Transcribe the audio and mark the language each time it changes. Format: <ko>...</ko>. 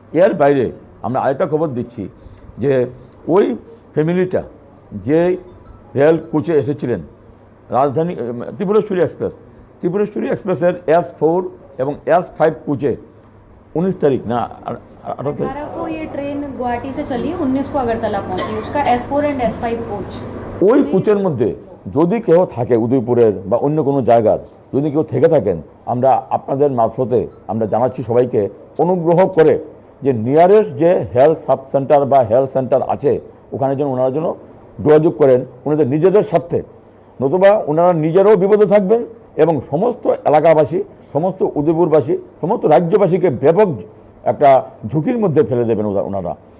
<bn>এর বাইরে আমরা আরেকটা খবর দিচ্ছি যে ওই ফ্যামিলিটা যে রেল কোচে এসেছিলেন, রাজধানী ত্রিপুরেশ্বরী এক্সপ্রেসের S4 এবং S5 কোচে</bn> <hi>19 तारीख ना 18 को ये ट्रेन गुवाहाटी से चली, 19 को अगरतला पहुंची, उसका S4 एंड S5 कोच।</hi> <bn>ওই কোচের মধ্যে যদি কেউ থাকে উদয়পুরের বা অন্য কোনো জায়গার, যদি কেউ থেকে থাকেন, আমরা আপনাদের মারফতে আমরা জানাচ্ছি সবাইকে অনুগ্রহ করে যে নিয়ারেস্ট যে হেলথ সাব সেন্টার বা হেলথ সেন্টার আছে, ওখানে যেন ওনারা যেন যোগাযোগ করেন ওনাদের নিজেদের স্বার্থে, নতুবা ওনারা নিজেরাও বিপদে থাকবেন এবং সমস্ত এলাকাবাসী, সমস্ত উদয়পুরবাসী, সমস্ত রাজ্যবাসীকে ব্যাপক একটা ঝুঁকির মধ্যে ফেলে দেবেন ওনারা।</bn>